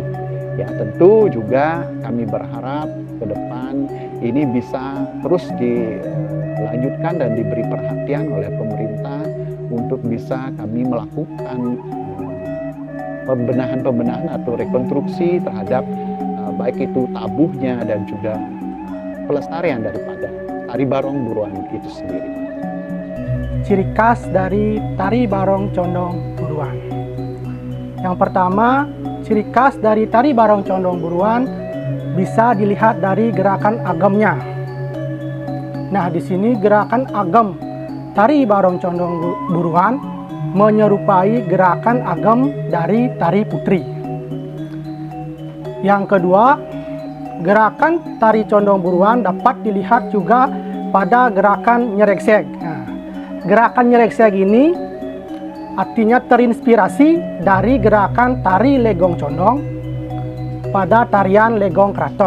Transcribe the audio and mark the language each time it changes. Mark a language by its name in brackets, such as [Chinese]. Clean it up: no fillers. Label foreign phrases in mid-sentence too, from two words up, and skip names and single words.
[Indonesian] Ya, tentu juga kami berharap ke depan ini bisa terus dilanjutkan dan diberi perhatian oleh pemerintah untuk bisa kami melakukan pembenahan atau rekonstruksi terhadap baik itu tabuhnya dan juga pelestarian daripada tari barong Buruan itu sendiri. Ciri khas dari tari barong condong Buruan. Yang pertama, ciri khas dari tari Barong Condong Buruan bisa dilihat dari gerakan agemnya. Nah, di sini gerakan agem tari Barong Condong Buruan menyerupai gerakan agem dari tari putri. Yang kedua, gerakan tari Condong Buruan dapat dilihat juga pada gerakan nyerekseg. Nah, gerakan nyerekseg ini artinya terinspirasi dari gerakan tari Legong Condong pada tarian Legong Kraton.